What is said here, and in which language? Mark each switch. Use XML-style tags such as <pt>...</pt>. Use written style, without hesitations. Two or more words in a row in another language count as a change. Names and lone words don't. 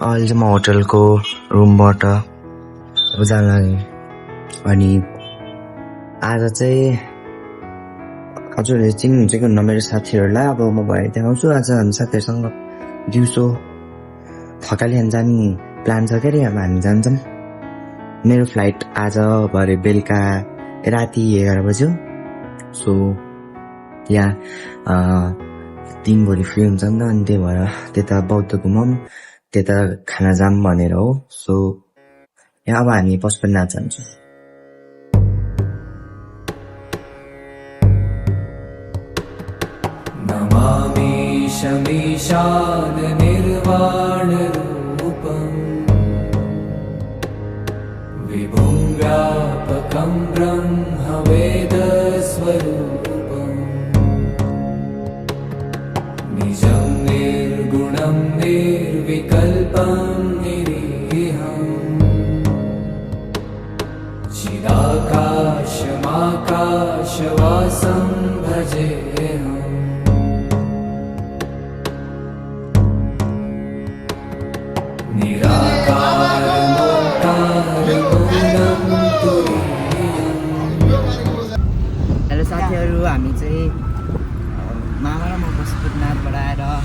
<ne>अहिले चाहिँ म होटलको रुमबाट अब जान लाग्यो अनि आज चाहिँ हजुरहरूले चिन्नुहुन्छ कि हुन्न मेरो साथीहरूलाई अब म भएर देखाउँछु आज हामी साथीहरूसँग दिउँसो थकाली खान जाने प्लान छ के अरे अब हामी जान्छौँ मेरो फ्लाइट आज भरे बेलुका राति 11 बज्यो सो यहाँ दिनभरि फ्री हुन्छ नि त अनि त्यही भएर त्यता बौद्ध घुमौँ त्यता खाना जाम भनेर हो सो यहाँ अब हामी पशुपतिनाथ जान्छौँ</ne> <sa>नमामि शमीशान निर्वाणरूपम् विभुं व्यापकं ब्रह्मवेदस्वरूपम् निजं निर्गुणं निर्विकल्पं निरीहम् चिदाकाशमाकाशवासं भजेऽहम्</sa> <ne>हेलो साथीहरू हामी चाहिँ मामा र म पशुपतिनाथबाट आएर</ne>